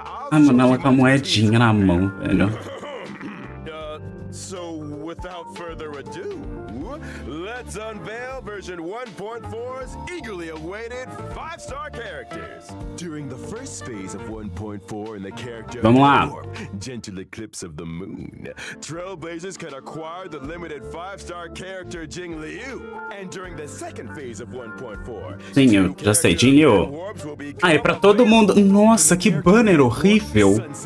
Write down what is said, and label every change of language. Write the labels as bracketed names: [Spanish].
[Portuguese] Ai, mano, ela com a moedinha na mão, velho. [English] So, without further ado, let's unveil version 1.4's eagerly awaited 5-star characters. During the first phase of 1.4 in the character [Portuguese] Vamos lá. [English] Gentle Eclipse of the Moon, Trailblazers can acquire the limited 5-star character Jing Liu. And during the second phase of 1.4, [Portuguese] Sim, eu já sei, Jing Liu. Ah, é pra todo mundo. Nossa, que banner horrível.